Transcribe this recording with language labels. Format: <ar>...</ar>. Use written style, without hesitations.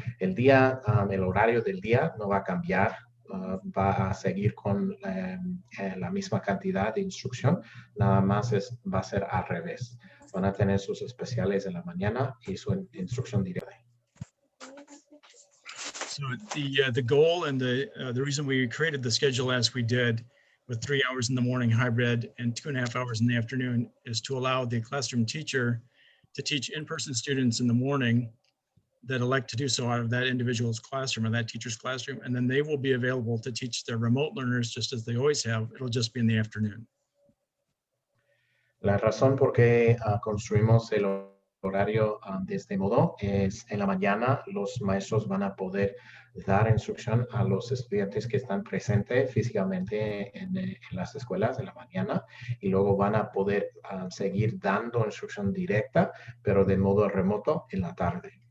<es>El horario del día no va a cambiar, va a seguir con la misma cantidad de instrucción, nada más va a ser al revés. Van a tener sus especiales en la mañana y su instrucción directa.</es> <en>So the goal and the reason we created the schedule as we did, with 3 hours in the morning hybrid and 2.5 hours in the afternoon, is to allow the classroom teacher to teach in-person students in the morning that elect to do so out of that individual's classroom or that teacher's classroom, and then they will be available to teach their remote learners just as they always have. It'll just be in the afternoon.</en> <es>La razón por qué construimos el horario de este modo es en la mañana los maestros van a poder dar instrucción a los estudiantes que están presentes físicamente en las escuelas en la mañana, y luego van a poder seguir dando instrucción directa, pero de modo remoto en la tarde.</es>